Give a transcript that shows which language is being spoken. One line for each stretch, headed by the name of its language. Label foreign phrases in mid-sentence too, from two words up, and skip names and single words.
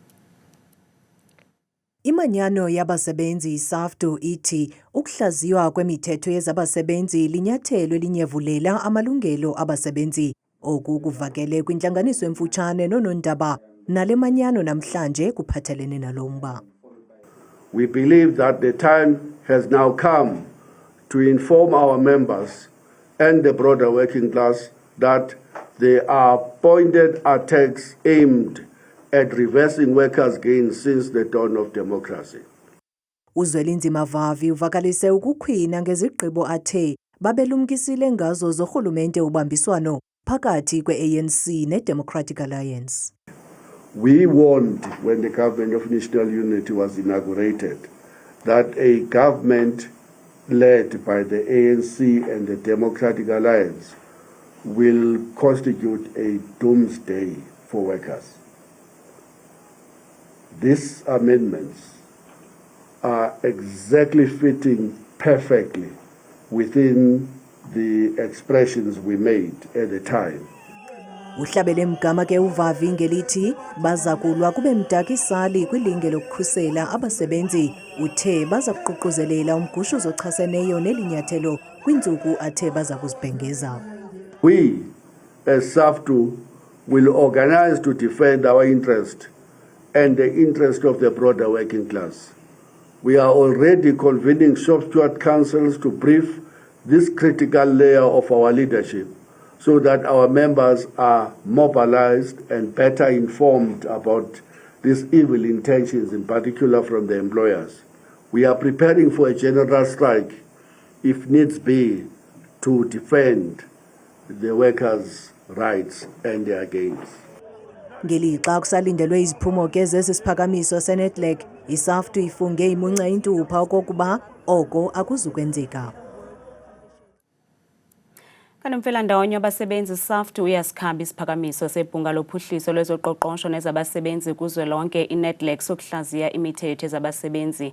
Xhosa: Imanyano yabasebenzi I-SAFTU ithi ukuhlaziywa kwemithetho yezabasebenzi linyathelo elinyevulela amalungelo abasebenzi. Oku kuvakele kwintlanganiso emfutshane noonondaba nale manyano namhlanje kuphathelene nalomba.
English: We believe that the time has now come to inform our members and the broader working class that there are pointed attacks aimed at reversing workers' gains since the dawn of democracy.
Xhosa: Uzwelinzima Vavi uvakalise ukukhwina ngezigqibo athe babelumkisile ngazo zorhulumente ubambiswano phakathi kwe-ANC ne-Democratic Alliance.
English: We warned when the government of national unity was inaugurated that a government led by the ANC and the Democratic Alliance will constitute a doomsday for workers. These amendments are exactly fitting perfectly within the expressions we made at the time.
Xhosa: Uhlabele mgama ke uvavi ngelithi baza kulwa kube mdakisali kwilinge lokukhusela abasebenzi uthe baza kuququzelela umgushuzo ochaseneyo nelinyathelo kwintsuku athe baza kuzibhengeza.
English: We as SAFTU will organize to defend our interest and the interest of the broader working class. We are already convening shop steward councils to brief this critical layer of our leadership so that our members are mobilized and better informed about these evil intentions, in particular from the employers. We are preparing for a general strike, if needs be, to defend the workers' rights and their gains.
Xhosa: Ngelixa kusalindelwe iziphumo ke zesi siphakamiso seNetLeg, i-SAFTU ifunge imunca intupha okokuba oko akuzukwenzeka. Kanomfelandawonye abasebenzi SAFTU uyasikhamba isiphakamiso sebhunga lophuhliso lwezoqoqosho nezabasebenzi kuzwelonke iNetLeg sokuhlaziya imithetho ezabasebenzi.